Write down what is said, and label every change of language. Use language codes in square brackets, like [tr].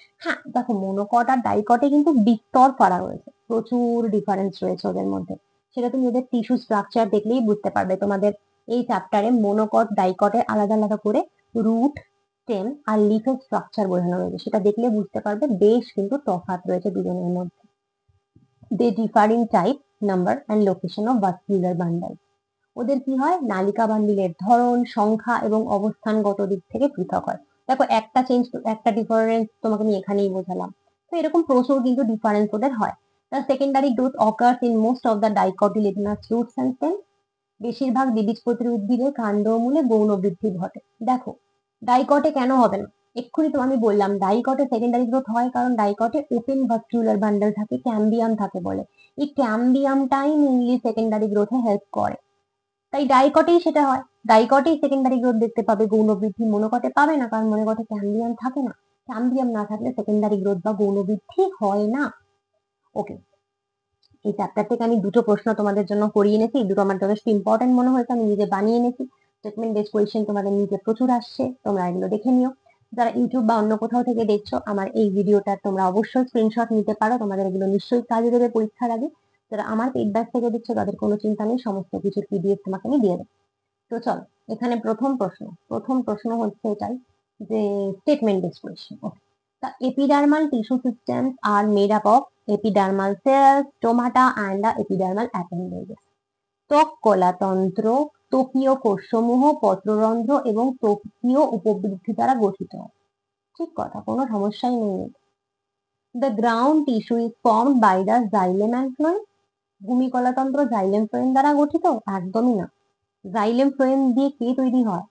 [bn] হ্যাঁ দেখো, মনোকট আর ডাইকটে কিন্তু বিস্তর ফারাক রয়েছে, প্রচুর ডিফারেন্স রয়েছে ওদের মধ্যে। সেটা তুমি ওদের টিস্যু স্ট্রাকচার দেখলেই বুঝতে পারবে। তোমাদের এই চ্যাপ্টারে মনোকট ডাইকটে আলাদা আলাদা করে রুট, স্টেম আর লিফের স্ট্রাকচার বোঝানো রয়েছে, সেটা দেখলে বুঝতে পারবে বেশ কিন্তু তফাৎ রয়েছে দুজনের মধ্যে। [en] They differ in type, number and location of vascular bundle. [bn] ওদের কি হয়? নালিকা বান্ডিলের ধরন, সংখ্যা এবং অবস্থানগত দিক থেকে পৃথক হয়। দেখো একটা চেঞ্জ, একটা ডিফারেন্স তোমাকে আমি এখানেই বোঝালাম। তো এরকম প্রচুর কিন্তু ডিফারেন্স ওদের হয়। [en] The secondary growth occurs in most of the dicotyledonous roots and stems. [bn] বেশিরভাগ দ্বিবীজপত্রী উদ্ভিদের কাণ্ড ও মূলে গৌণ বৃদ্ধি ঘটে। দেখো ডাইকটে কেন হবে না? এক্ষুনি তো আমি বললাম ডাইকটে সেকেন্ডারি গ্রোথ হয় কারণ ডাইকটে ওপেন ভাস্কুলার বান্ডেল থাকে, ক্যাম্বিয়াম থাকে বলে। এই ক্যাম্বিয়ামটাই মেইনলি সেকেন্ডারি গ্রোথে হেল্প করে, তাই ডাইকটেই সেটা হয়। ডাইকটেই সেকেন্ডারি গ্রোথ দেখতে পাবে, গৌণ বৃদ্ধি মনোকটে পাবে না, কারণ মনোকটে ক্যাম্বিয়াম থাকে না। ক্যাম্বিয়াম না থাকলে সেকেন্ডারি গ্রোথ বা গৌণ বৃদ্ধি হয় না। ওকে, এই চ্যাপ্টার থেকে আমি দুটো প্রশ্ন তোমাদের জন্য করিয়ে এনেছি, দুটো আমার যথেষ্ট ইম্পর্টেন্ট মনে হয়েছে, আমি নিজে বানিয়ে এনেছি। স্টেটমেন্ট বেস কোয়েশ্চেন তোমাদের নিজে প্রচুর আসছে, তোমরা এগুলো দেখে নিও। যারা ইউটিউব বা অন্য কোথাও থেকে দেখছো আমার এই ভিডিওটা, তোমরা অবশ্যই স্ক্রিনশট নিতে পারো, তোমাদের এগুলো নিশ্চয়ই কাজে দেবে পরীক্ষার আগে। যারা আমার পেড ব্যাচ থেকে দেখছো তাদের কোনো চিন্তা নেই, সমস্ত কিছুর পিডিএফ তোমাকে আমি দিয়ে দেবো। তো চলো, এখানে প্রথম প্রশ্ন হচ্ছে এটাই যে statement base question. [en] Okay, the epidermal tissue systems are made up of epidermal cells, stomata and the epidermal appendages. [bn] ত্বক কলাতন্ত্র, ত্বকীয় কোষসমূহ, পত্ররন্ধ্র এবং ত্বকীয় উপবৃদ্ধি দ্বারা গঠিত। ঠিক কথা, কোনো সমস্যাই নেই। [en] The ground tissue is formed by the xylem and phloem. [bn] ভূমিকলাতন্ত্র xylem phloem দ্বারা গঠিত? একদমই না। জাইলেম ফ্লোয়েম দিয়ে কে তৈরি হয়?